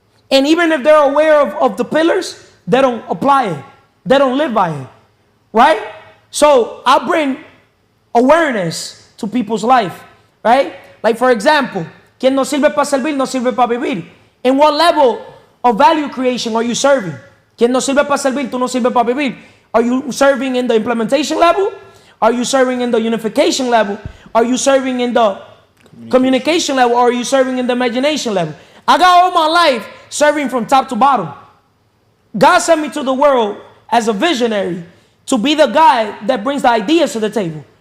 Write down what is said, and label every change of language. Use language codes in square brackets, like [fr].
[en] And even if they're aware of the pillars, they don't apply it. They don't live by it. Right? So I bring awareness to people's life. Right? Like for example, [es] quien no sirve para servir, no sirve para vivir. [en] In what level of value creation are you serving? [es] Quien no sirve para servir, tú no sirves para vivir. [en] Are you serving in the implementation level? Are you serving in the unification level? Are you serving in the communication level? Or are you serving in the imagination level? I got all my life serving from top to bottom. God sent me to the world as a visionary to be the guy that brings the ideas to the table.